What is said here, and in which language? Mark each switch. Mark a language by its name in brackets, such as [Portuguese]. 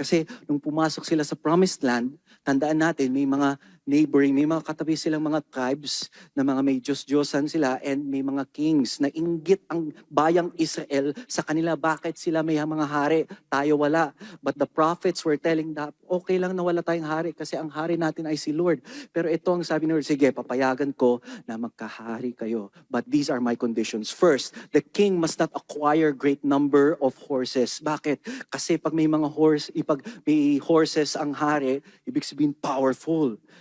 [Filipino] Kasi nung pumasok sila sa promised land, tandaan natin, may mga neighboring, may mga katabi silang mga tribes na mga may Diyos-Diyosan sila and may mga kings na inggit ang bayang Israel sa kanila. Bakit sila may mga hari? Tayo wala. [English] But the prophets were telling that, [Filipino] okay lang na wala tayong hari kasi ang hari natin ay si Lord. Pero ito ang sabi ni Lord, sige, papayagan ko na magkahari kayo. [English] But these are my conditions. First, the king must not acquire great number of horses. [Filipino] Bakit? Kasi pag may mga may horses ang hari, ibig sabihin powerful.